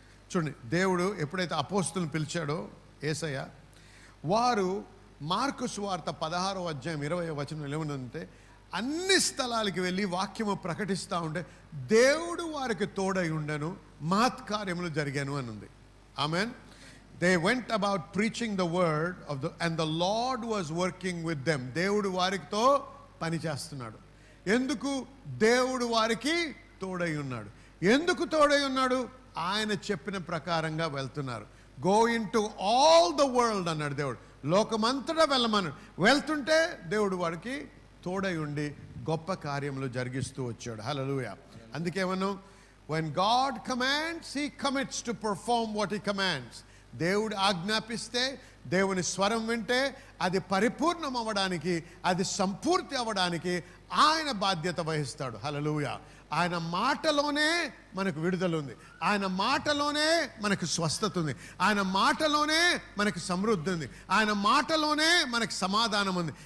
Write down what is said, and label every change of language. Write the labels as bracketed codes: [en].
[te] చూడండి, దేవుడు ఎప్పుడైతే అపోస్తులను పిలిచాడో యేసయ్య, వారు మార్కు సువార్త 16వ అధ్యాయం 20వ వచనం ఏమనుందంటే, అన్ని స్థలాలకి వెళ్ళి వాక్యము ప్రకటిస్తూ ఉంటే దేవుడు వారికి తోడై ఉండను, మహత్కార్యములు జరిగాను అని ఉంది. ఆమేన్. [en] They went about preaching the word and the Lord was working with them. [te] దేవుడు వారితో పని చేస్తున్నాడు. ఎందుకు? దేవుడు వారికి తోడై ఉన్నాడు. ఎందుకు తోడై ఉన్నాడు? ఆయన చెప్పిన ప్రకారంగా వెళ్తున్నారు. [en] go into all the world [te] అన్నాడు దేవుడు. లోకమంతటా వెళ్ళమన్నాడు. వెళ్తుంటే దేవుడు వాడికి తోడై ఉండి గొప్ప కార్యములు జరిగిస్తూ వచ్చాడు. హల్లెలూయా. అందుకేమను, [en] when God commands, he commits to perform what he commands. [te] దేవుడు ఆజ్ఞాపిస్తే, దేవుని స్వరం వింటే అది పరిపూర్ణం అవ్వడానికి, అది సంపూర్తి అవ్వడానికి ఆయన బాధ్యత వహిస్తాడు. హల్లెలూయా. ఆయన మాటలోనే మనకు విడుదల ఉంది, ఆయన మాటలోనే మనకు స్వస్థత ఉంది, ఆయన మాటలోనే మనకు సమృద్ధి ఉంది, ఆయన మాటలోనే మనకు సమాధానం ఉంది.